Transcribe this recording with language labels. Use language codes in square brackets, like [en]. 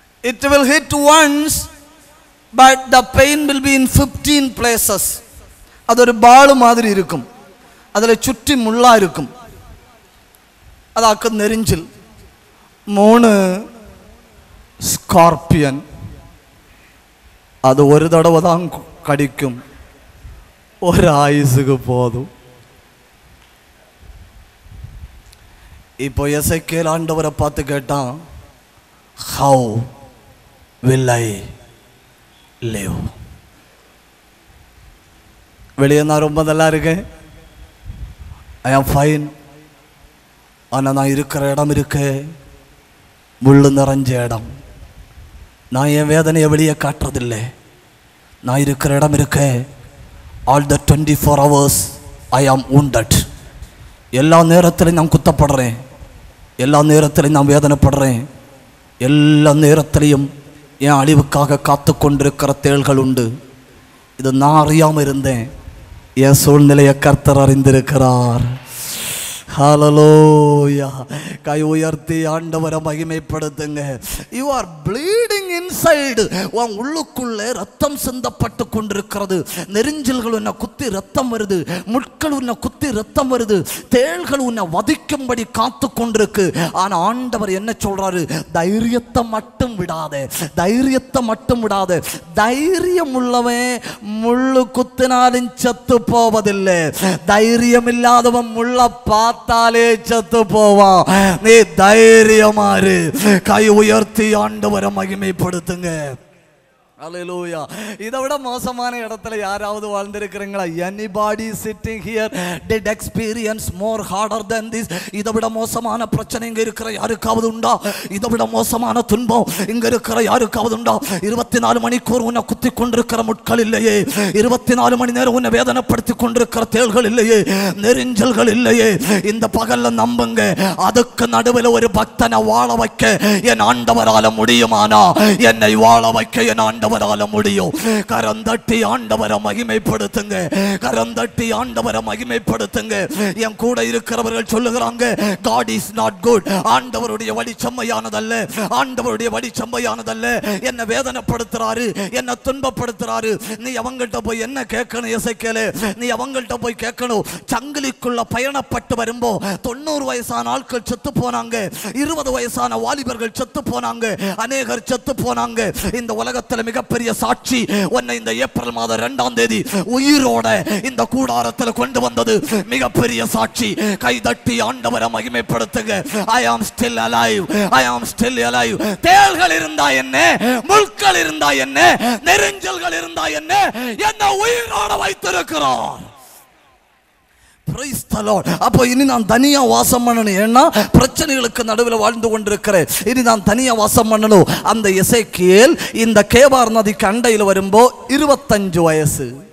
[en] It will hit once, but the pain will be in 15 places. [ta] அது ஒரு பால் மாதிரி இருக்கும், அதுல சுற்றி முள்ளா இருக்கும், அதாக்கு நெரிஞ்சில். 3 ஸ்கார்பியன், அது ஒரு தடவை தான் கடிக்கும், ஒரு ஆயுசுக்கு போதும். இப்போ எசேக்கியேல் ஆண்டவரை பார்த்து கேட்டான், [en] how will I live? [ta] வெளியே நான் ரொம்ப நல்லா இருக்கேன், [en] I am fine, [ta] ஆனால் நான் இருக்கிற இடம் இருக்கு முள்ளு நிறைஞ்ச இடம். நான் என் வேதனையை வெளியே காட்டுறதில்லை. நான் இருக்கிற இடம் இருக்கு [en] all the 24 hours I am wounded. [ta] எல்லா நேரத்திலையும் நான் குத்தப்படுறேன், எல்லா நேரத்திலையும் நான் வேதனைப்படுறேன், எல்லா நேரத்திலையும் என் அழிவுக்காக காத்து கொண்டிருக்கிற தேள்கள் உண்டு. இது நான் அறியாமல் இருந்தேன், என் சூழ்நிலையை கர்த்தர் அறிந்திருக்கிறார். ஹalleluya. கை உயர்த்தி ஆண்டவரை மகிமைப்படுத்துங்க. [en] You are bleeding inside. [ta] உன் உள்ளுக்குள்ளே ரத்தம் சிந்தப்பட்டு கொண்டிருக்கிறது. நெரிஞ்சல்கள் உன்னை குத்தி ரத்தம் வருது, முட்கள் உன்னை குத்தி ரத்தம் வருது, தேள்கள் உன்னை வதிக்கும்படி காத்து கொண்டிருக்கு. ஆனா ஆண்டவர் என்ன சொல்றாரு? தைரியத்தை மட்டும் விடாதே, தைரியத்தை மட்டும் விடாதே. தைரியம் உள்ளவன் முள்ளு குத்தினாலும் செத்து போவதில்லை. தைரியம் இல்லாதவன் முள்ள பார்த்தாலே செத்து போவான். நீ தைரியமாறு. கை உயர்த்தி ஆண்டவரை மகிமைப்படுத்துங்க. Hallelujah. இதை விட மோசமான இடத்துல யாராவது வாழ்ந்திருக்கிறீங்களா? [en] Anybody sitting here did experience more harder than this? [ta] இதை விட மோசமான பிரச்சனை இங்க இருக்கிற யாருக்காவது உண்டா? இதை விட மோசமான துன்பம் இங்க இருக்கிற யாருக்காவது உண்டா? 24 மணிக்கூர் உன்னை குத்தி கொண்டிருக்கிற முட்கள் இல்லையே, 24 மணி நேரம் உன்னை வேதனைப்படுத்தி கொண்டிருக்கிற தேள்கள் இல்லையே, நெரிஞ்சல்கள் இல்லையே. இந்த பகல்ல நம்புங்க, அதுக்கு நடுவில் ஒரு பக்தனை வாழ வைக்க என் ஆண்டவரால முடியுமானா என்னை வாழ வைக்க என் ஆண்டவர் ஆண்டவரால முடியும். கரம் தட்டி ஆண்டவரை மகிமைப்படுத்துங்க. கரம் தட்டி ஆண்டவரை மகிமைப்படுத்துங்க. என் கூட இருக்கிறவர்கள் சொல்லுகிறாங்க, [en] God is not good. [ta] ஆண்டவருடைய வழி செம்மையானதல்ல, ஆண்டவருடைய வழி செம்மையானதல்ல. என்ன வேதனைப்படுத்துறாரு, என்ன துன்பப்படுத்துறாரு. நீ அவங்கள்ட்ட போய் என்ன கேட்கணும் எசேக்கியேலே? நீ அவங்கள்ட்ட போய் கேட்கணும். சங்கிலிக்குள்ள பயணப்பட்டு வரும்போ 90 வயசான ஆட்கள் செத்து போனாங்க, 20 வயசான வாலிபர்கள் செத்து போனாங்க, அநேகர் செத்து போனாங்க. இந்த உலகத்தில் மிகப்பெரிய சாட்சி உன்னை இந்த ஏப்ரல் மாதம் 2ஆம் தேதி உயிரோட இந்த கூடாரத்தில் கொண்டு வந்தது மிகப்பெரிய சாட்சி. கைதட்டி ஆண்டவரை மகிமைப்படுத்துங்க. [en] I am still alive, I am still alive. [ta] தேள்கள் இருந்தா என்ன, முள்கள் இருந்தா என்ன, நெரிஞ்சல்கள் இருந்தா என்ன, என்ன உயிரோட வைத்திருக்கிறார். [en] Praise the Lord. [ta] அப்போ இனி நான் தனியா வாசம் பண்ணணும். ஏன்னா பிரச்சனைகளுக்கு நடுவில் வாழ்ந்து கொண்டிருக்கிறேன். இனி நான் தனியா வாசம் பண்ணணும். அந்த எசேக்கியேல் இந்த கேபார் நதிக்கு அண்டையில் வரும்போ 25 வயசு.